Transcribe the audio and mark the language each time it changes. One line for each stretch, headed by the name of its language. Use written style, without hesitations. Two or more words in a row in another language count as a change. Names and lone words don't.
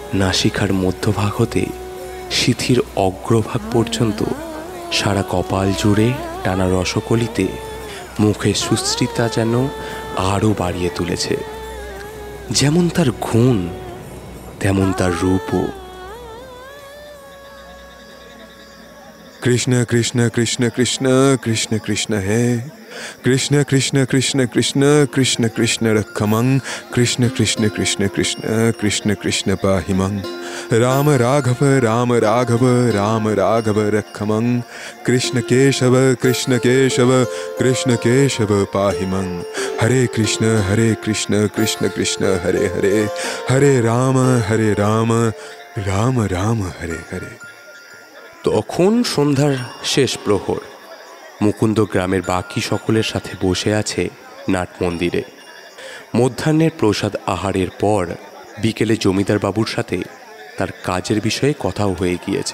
Bangla: নাসিকার মধ্যভাগ হতে সিথির অগ্রভাগ পর্যন্ত সারা কপাল জুড়ে টানা রসকলিতে মুখে সুশ্রিতা যেন আরও বাড়িয়ে তুলেছে। যেমন তার গুণ তেমন তার রূপও।
Sanskrit: कृष्ण कृष्ण कृष्ण कृष्ण कृष्ण कृष्ण है, कृष्ण कृष्ण कृष्ण कृष्ण कृष्ण कृष्ण रक्षमं, कृष्ण कृष्ण कृष्ण कृष्ण कृष्ण कृष्ण पाहिमं, राम राघव राम राघव राम राघव रक्षमं, कृष्ण केशव कृष्ण केशव कृष्ण केशव पाहिमं, हरे कृष्ण कृष्ण कृष्ण हरे हरे, हरे राम राम राम हरे हरे।
Bangla: তখন সন্ধ্যার শেষ প্রহর। মুকুন্দ গ্রামের বাকি সকলের সাথে বসে আছে নাট মন্দিরে। মধ্যাহ্নের প্রসাদ আহারের পর বিকেলে জমিদার বাবুর সাথে তার কাজের বিষয়ে কথাও হয়ে গিয়েছে।